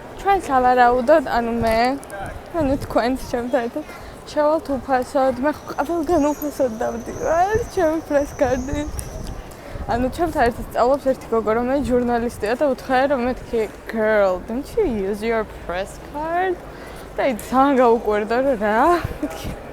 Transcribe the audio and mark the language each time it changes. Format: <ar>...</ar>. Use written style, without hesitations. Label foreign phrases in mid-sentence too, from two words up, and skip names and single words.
<ka>თქვენ სავარაუდოდ, ანუ მე, ანუ თქვენ ჩემთან ერთად შევალთ უფასოდ, მე ყველგან უფასოდ დავდივარ, ჩემი პრესკარდით. ანუ ჩემთან ერთად სწავლობს ერთი გოგო, რომელიც ჟურნალისტია და უთხრა რომ მეთქი,</ka> <en>girl, don't you use your press card?</en> <ka>და ის ძალიან გაუკვირდა რომ რა, მეთქი.</ka>